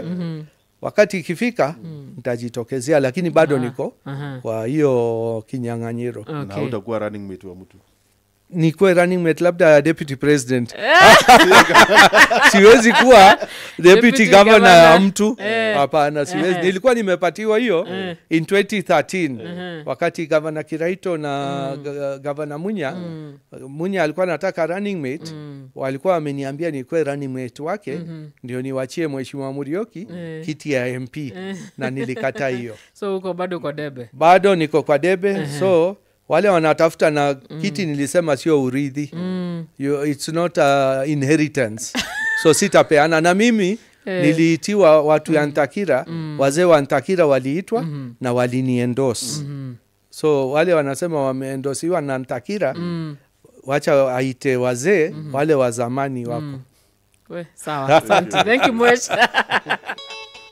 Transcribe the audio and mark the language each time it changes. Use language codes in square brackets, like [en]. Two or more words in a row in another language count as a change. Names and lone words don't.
[sw] Wakati ikifika nitajitokezea, lakini bado niko kwa hiyo kinyang'anyiro. Na utakuwa [en] running mate [sw] wa mtu? Nikuwe [en] running mate [sw] labda deputy president. Siwezi kuwa deputy governor ya mtu. Hapana, siwezi. Nilikuwa nimepatiwa hiyo in 2013 wakati governor Kiraito na governor Munya alikuwa anataka running mate. Walikuwa wameniambia nikuwe [en] running mate [sw] wake ndio niwachie Mheshimiwa Murioki kiti ya MP na nilikata hiyo. So uko bado kwa debe? Bado niko kwa debe. So wale wanatafuta na kiti nilisema sio urithi. [en] It's not inheritance. So sitapeana. [sw] Na mimi niliitiwa watu ya Ntakira, wazee wa Ntakira waliitwa na waliniendorse. So wale wanasema wameendosiwa na Ntakira, wacha aite wazee wale wa zamani wako. Sawa, asante. [en] Thank you much.